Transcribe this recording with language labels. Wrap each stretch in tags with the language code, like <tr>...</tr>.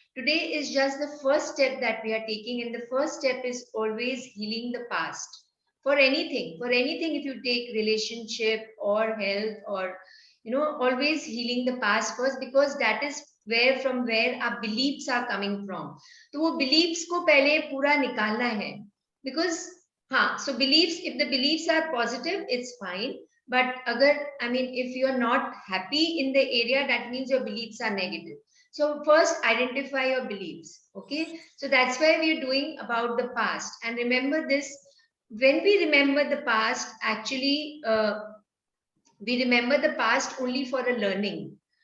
<en>Today is just the first step that we are taking. And the first step is always healing the past. For anything, if you take relationship or health or, always healing the past first, because that is from where our beliefs are coming from.</en> <hi>तो वो beliefs को पहले पूरा निकालना है.</hi> <en>Because so beliefs, if the beliefs are positive, it's fine. But if you're not happy in the area, that means your beliefs are negative. So first identify your beliefs. Okay. So that's why we're doing about the past. And remember this, when we remember the past, actually, we remember the past only for a learning.</en>